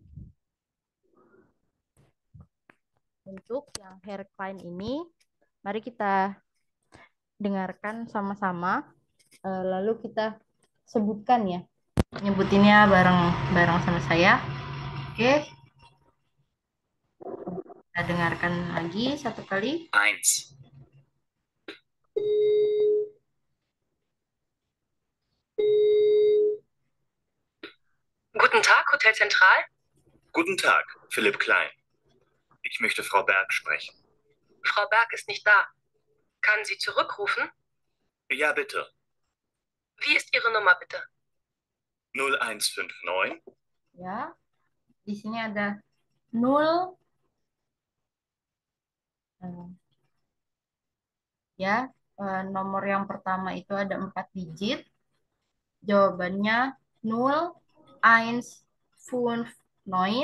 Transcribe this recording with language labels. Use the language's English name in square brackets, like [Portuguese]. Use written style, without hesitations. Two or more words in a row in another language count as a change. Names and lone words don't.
[Indonesian] Untuk yang hair Klein ini, mari kita dengarkan sama-sama. Lalu kita sebutkan ya. Nyebutinnya bareng-bareng sama saya. Oke, kita dengarkan lagi satu kali. 1. [German] Guten Tag, Hotel Zentral. Guten Tag, Philipp Klein. Ich möchte Frau Berg sprechen. Frau Berg ist nicht da. Kann sie zurückrufen? Ja, bitte. Wie ist Ihre Nummer bitte? 0159 [Indonesian] Ya, di sini ada 0 eh, ya. Nomor yang pertama itu ada 4 digit. Jawabannya 0, 1, 5, 9.